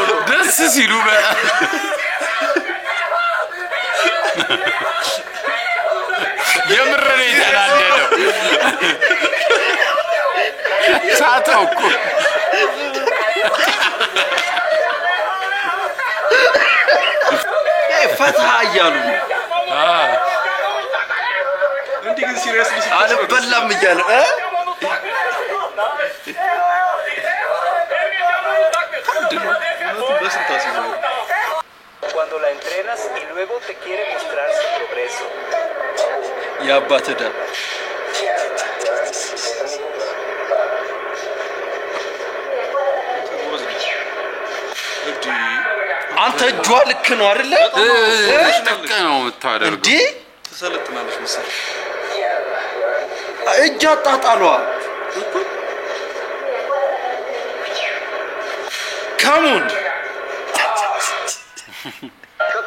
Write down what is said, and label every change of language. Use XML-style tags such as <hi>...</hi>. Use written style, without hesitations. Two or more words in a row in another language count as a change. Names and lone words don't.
<am>ደስ ሲሉ የምር ነው የተናደደው ሳተው እኮ ፈታ እያሉ እንዴ ግን ሲሪየስ አልበላም እያለ</am> <es>Cuando la entrenas y luego te quiere mostrar su progreso. Ya batida.</es> <am>አንተ ጇ ልክ ነው አይደለ? ልክ ነው የምታደርገው እንዴ ተሰለጥናለች መሰለኝ እጅ አጣጣሏ ካሙን</am>